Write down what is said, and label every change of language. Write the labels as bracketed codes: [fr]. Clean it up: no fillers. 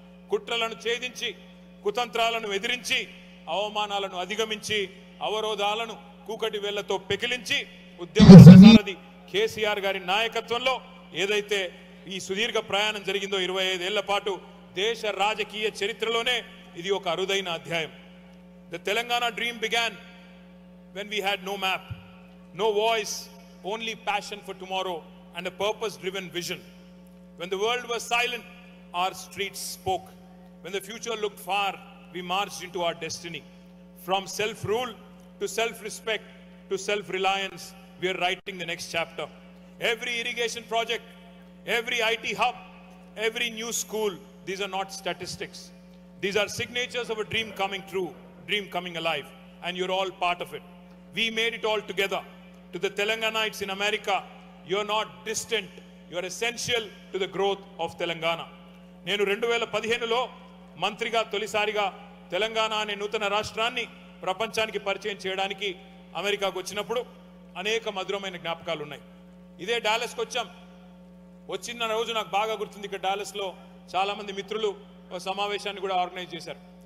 [te] కుట్రలను ఛేదించి, కుతంత్రాలను ఎదిరించి, అవమానాలను అధిగమించి, అవరోధాలను కూకటి వేళ్లతో పెకిలించి ఉద్యమ సారథి కేసీఆర్ గారి నాయకత్వంలో ఏదైతే ఈ సుదీర్ఘ ప్రయాణం జరిగిందో 25 ఏళ్ల పాటు దేశ రాజకీయ చరిత్రలోనే ఇది ఒక అరుదైన అధ్యాయం. [en] The Telangana dream began when we had no map, no voice, only passion for tomorrow and a purpose-driven vision. When the world was silent, our streets spoke. When the future looked far, we marched into our destiny. From self-rule to self-respect to self-reliance, we are writing the next chapter. Every irrigation project, every IT hub, every new school, these are not statistics. These are signatures of a dream coming true, dream coming alive, and you're all part of it. We made it all together. To the Telanganites in America, you're not distant, you're essential to the growth of Telangana. [te] నేను 2015లో మంత్రిగా తొలిసారిగా తెలంగాణ అనే నూతన రాష్ట్రాన్ని ప్రపంచానికి పరిచయం చేయడానికి అమెరికాకు వచ్చినప్పుడు అనేక మధురమైన జ్ఞాపకాలు ఉన్నాయి. ఇదే డాలస్కి వచ్చాం. వచ్చిన రోజు నాకు బాగా గుర్తుంది. ఇక్కడ డాలస్లో చాలా మంది మిత్రులు ఒక సమావేశాన్ని కూడా ఆర్గనైజ్ చేశారు.